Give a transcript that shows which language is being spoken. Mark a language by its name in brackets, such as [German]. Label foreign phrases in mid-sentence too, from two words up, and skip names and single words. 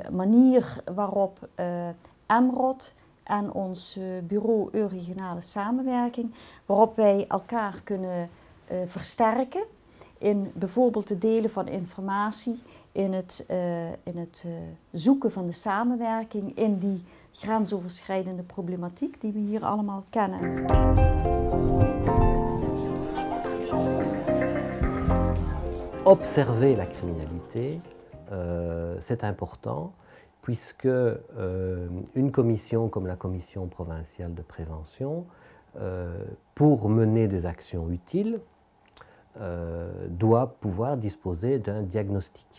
[Dutch] manier waarop EMROD en ons bureau Euregionale Samenwerking, waarop wij elkaar kunnen versterken in bijvoorbeeld het delen van informatie, in het zoeken van de samenwerking, in die grensoverschrijdende problematiek die we hier allemaal kennen. [French] Observer la criminalité, c'est important, puisque une commission comme la Commission provinciale de prévention, pour mener des actions utiles, doit pouvoir disposer d'un diagnostic.